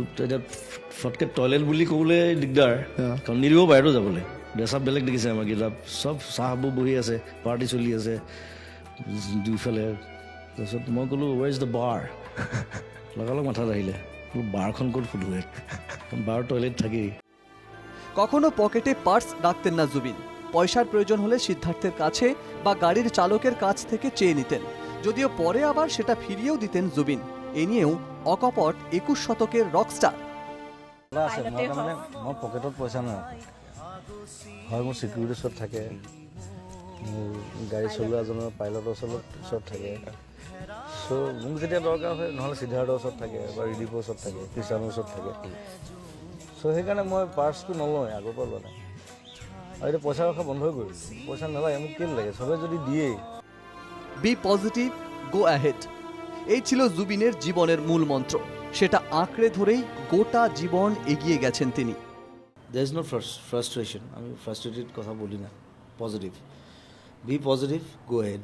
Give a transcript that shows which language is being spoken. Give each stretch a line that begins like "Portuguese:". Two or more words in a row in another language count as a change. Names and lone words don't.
Assamese: এতিয়া ফটকৈ টয়লেট বুলি ক'বলৈ দিগদাৰ, কাৰণ নিদিব পাৰেতো যাবলৈ।
English: dress up
Assamese: বেলেগ দেখিছে আমাৰ গেটআপ, চব চাহবোৰ বহি আছে, পাৰ্টি চলি আছে দুইফালে। তাৰপিছত মই ক'লোঁ
English: where is the bar?
Assamese: লগালগ মাথাত আহিলে, বাৰখন ক'ত ফুটোৱে, বাৰ টয়লেট থাকেই।
Bangla: কখনো পকেটে পার্স রাখতেন না জুবিন। পয়সার প্রয়োজন হলে সিদ্ধার্থের কাছে বা গাড়ির চালকের কাছ থেকে চেয়ে নিতেন, যদিও পরে আবার সেটা ফিরিয়েও দিতেন জুবিন। এ নিয়েও অকপট 21 শতকের রকস্টার।
Assamese: মই পকেটত পইচা নাই, হয় মোৰ চিকিউৰিটিৰ ওচৰত থাকে, মোৰ গাড়ী চলোৱা এজনৰ পাইলটৰ ওচৰত থাকে। চ' মোক যেতিয়া দৰকাৰ হয়, নহ'লে সিদ্ধাৰ্থৰ ওচৰত থাকে বা ৰিদীপৰ ওচৰত থাকে, কৃষাণৰ ওচৰত থাকে। চ' সেইকাৰণে মই পাৰ্চটো নলওঁ, আগৰ পৰা লোৱা নাই। আৰু এতিয়া পইচা ৰখা বন্ধ কৰি, পইচা নালাগে মোক, কেলে লাগে? সবে যদি দিয়েই।
English: be positive, go ahead,
Bangla: এই ছিল জুবিনের জীবনের মূল মন্ত্র। সেটা আঁকড়ে ধরেই গোটা জীবন এগিয়ে গেছেন তিনি।
English: there is no frustration,
Bangla: আমি ফ্রাস্ট্রেটেড কথা বলি না,
English: positive, be positive, go head.